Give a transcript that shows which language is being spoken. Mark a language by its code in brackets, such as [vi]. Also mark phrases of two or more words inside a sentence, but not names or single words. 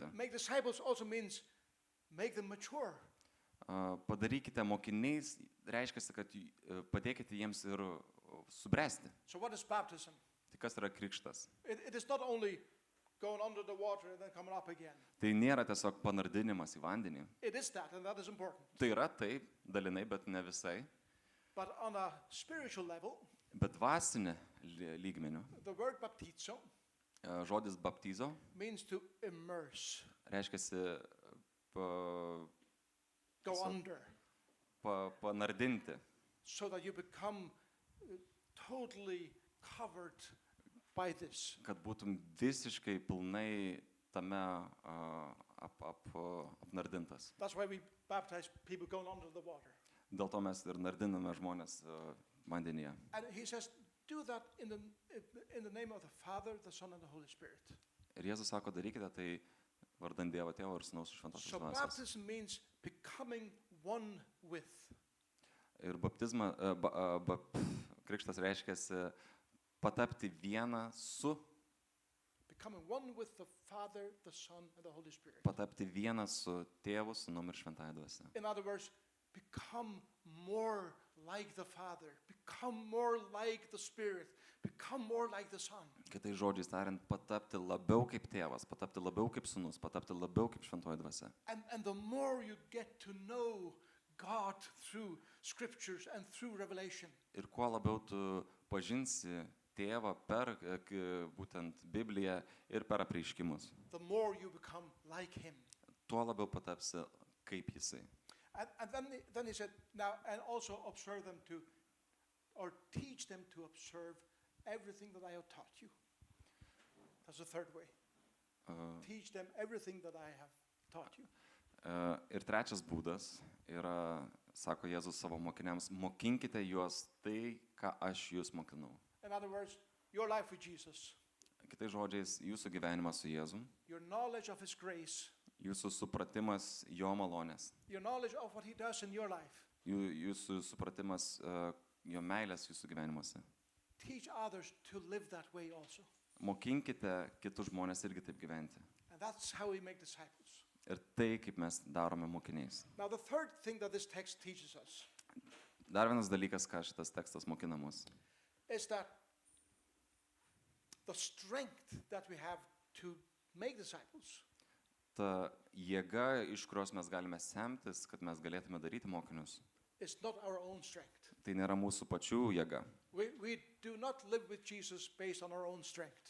[en] Make disciples also means make them mature. [lt] Padarykite mokiniais, reiškia, kad padėkite jiems ir subręsti. [en] So what is baptism? [lt] Tai kas yra krikštas? [en] It is not only going under the water and then coming up again. [lt] Tai nėra tiesiog panardinimas į vandenį. [en] It is that, and that is important. [lt] Tai yra taip, dalinai, bet ne visai. [en] But on a spiritual level, [lt] Bet dvasinė lygmeniu, [en] the word baptizo [lt] žodis baptizo, [en] means to immerse, [lt] reiškia [en] go So- under, [lt] panardinti, [en] so that you become totally covered by this. [lt] kad būtum visiškai pilnai tame apnardintas. [en] That's why we baptize people going under the water. [lt] Dėl to mes ir nardiname žmonės vandenyje. [en] And he says, do that in the name of the Father, the Son, and the Holy Spirit. [lt] Ir Jėzus sako, darykite tai vardant Dievo Tėvo ir Sūnaus ir Šventosios [en] So [lt] Dvasios. [en] baptism means becoming one with. [lt] Ir krikštas reiškia patapti vieną su, [en] Becoming one with the Father, the Son, and the Holy Spirit. [lt] patapti vieną su Tėvu, Sūnum ir Šventąja Dvasia. [en] In other words, become more like the Father, become more like the Spirit, become more like the Son. [lt] Kitais žodžiais tariant, patapti labiau kaip Tėvas, patapti labiau kaip Sūnus, patapti labiau kaip Šventoji Dvasia. [en] And the more you get to know God through scriptures and through revelation, [lt] Ir kuo labiau tu pažinsi Tėvą per būtent Bibliją ir per apreiškimus, [en] the more you become like Him. [lt] tuo labiau patapsi kaip Jisai. [en] And then he said, now, and also observe them to, or teach them to observe everything that I have taught you. That's the third way. Teach them everything that I have taught you. [lt] Ir trečias būdas yra, sako Jėzus savo mokiniams, mokinkite juos tai, ką aš jūs mokinau. [en] In other words, your life with Jesus, [lt] Kitais žodžiais, jūsų gyvenimas su Jėzum, [en] your knowledge of His grace, [lt] jūsų supratimas jo malonės, [en] your knowledge of what He does in your life. [lt] jūsų supratimas jo meilės jūsų gyvenimuose. [en] Teach others to live that way also. [lt] Mokinkite kitus žmonės irgi taip gyventi. [en] And that's how we make disciples. [lt] Ir tai, kaip mes darome mokiniais. [en] Now, the third thing that this text teaches us [lt] Dar vienas dalykas, ką šitas tekstas mokina mus, [en] is that the strength that we have to make disciples [lt] ta jėga, iš kurios mes galime semtis, kad mes galėtume daryti mokinius, [en] is not our own strength. [lt] tai nėra mūsų pačių jėga. [en] We do not live with Jesus based on our own strength.